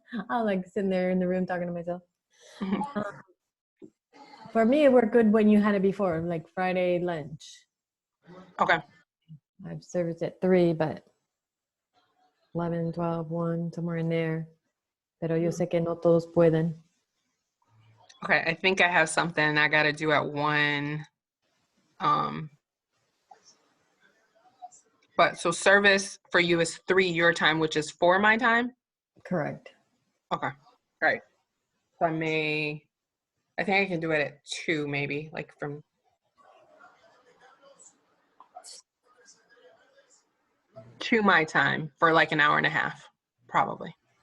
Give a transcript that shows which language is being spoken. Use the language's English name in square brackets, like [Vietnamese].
[English] I like sitting there in the room talking to myself. For me, it worked good when you had it before, like Friday lunch. Okay. I've serviced at 3, but 11, 12, 1, somewhere in there. [Spanish] Pero yo sé que no todos pueden. [English] Okay, I think I have something I gotta do at 1. But so service for you is 3 your time, which is 4 my time? Correct. Okay, right. So I think I can do it at 2 maybe, like from 2 my time for like an hour and a half, probably.